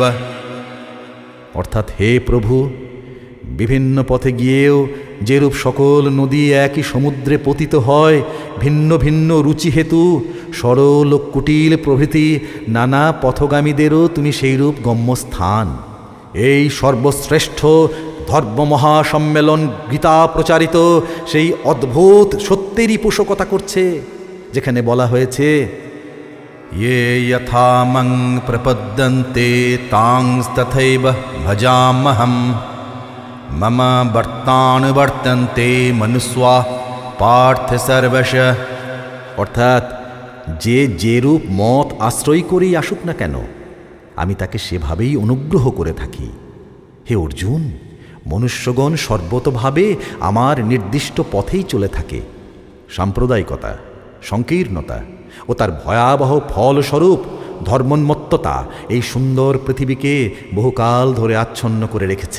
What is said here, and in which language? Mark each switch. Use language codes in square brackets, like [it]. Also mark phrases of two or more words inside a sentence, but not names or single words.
[bn] অর্থাৎ, হে প্রভু, বিভিন্ন পথে গিয়েও যেরূপ সকল নদী একই সমুদ্রে পতিত হয়, ভিন্ন ভিন্ন রুচি হেতু সরল কুটিল প্রভৃতি নানা পথগামীদেরও তুমি সেইরূপ গম্যস্থান। এই সর্বশ্রেষ্ঠ ধর্ম মহাসম্মেলন গীতা প্রচারিত সেই অদ্ভুত সত্যেরই পোষকতা করছে, যেখানে বলা হয়েছে, [sa] ये यथा मं प्रपद्यन्ते तांस्तथैव भजाम्यहं मम वर्तानुवर्तन्ते मनुष्या पार्थ सर्वश। [bn] অর্থাৎ, যে যেরূপ মত আশ্রয় করেই আসুক না কেন, আমি তাকে সেভাবেই অনুগ্রহ করে থাকি। হে অর্জুন, মনুষ্যগণ সর্বতভাবে আমার নির্দিষ্ট পথেই চলে থাকে। সাম্প্রদায়িকতা, সংকীর্ণতা ও তার ভয়াবহ ফলস্বরূপ ধর্মোন্মত্ততা এই সুন্দর পৃথিবীকে বহুকাল ধরে আচ্ছন্ন করে রেখেছে।